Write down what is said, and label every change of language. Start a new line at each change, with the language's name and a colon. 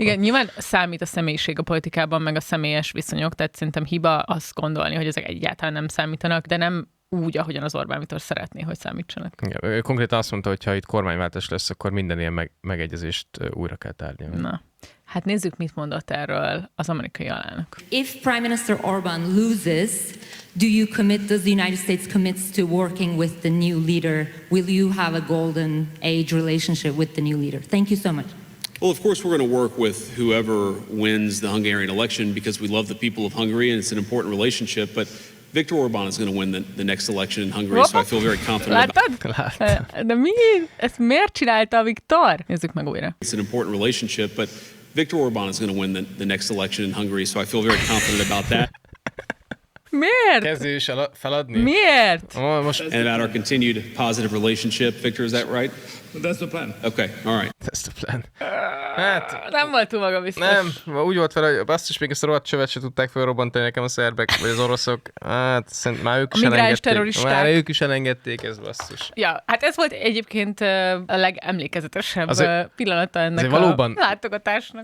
Hungarian: Igen, nyilván számít a személyiség a politikában, meg a személyes viszonyok, tehát szerintem hiba azt gondolni, hogy ezek egyáltalán nem számítanak, de nem úgy, ahogyan az Orbán Viktor szeretné, hogy számítsanak. Igen, ő konkrétan azt mondta, hogy ha itt kormányváltás lesz, akkor minden ilyen megegyezést újra kell tárgyalni. Na. Hát nézzük, mit mondott erről az amerikai alelnök.
English: If Prime Minister Orbán loses, do you commit, does the United States commits to working with the new leader? Will you have a golden age relationship with the new leader? Thank you so much. Well, of course, we're going to work with whoever wins the Hungarian election because we love the people of Hungary and it's an important relationship, but Viktor Orbán is going to win the next election in Hungary, so I feel very confident.
Hungarian: Láttad? De mi? Ezt miért csinálta a Viktor? Nézzük meg újra.
English: It's an important relationship, but Viktor Orbán is going to win the next election in Hungary, so I feel very confident about that.
Hungarian: Miért? Kezdés feladni. Miért? Oh, most...
English: And about our continued positive relationship, Viktor, is that right? That's the plan. Okay, all right. That's the plan.
Hungarian: Hát, nem volt túl maga biztos. Nem, úgy volt fel, hogy azt is még ezt a rohadt csövet se tudták felrobbantani nekem a szerbek, vagy az oroszok. Hát, szerint már ők is elengedték. Már ők is elengedték, ez basszus. Ja, hát ez volt egyébként a legemlékezetesebb pillanata ennek a látogatásnak.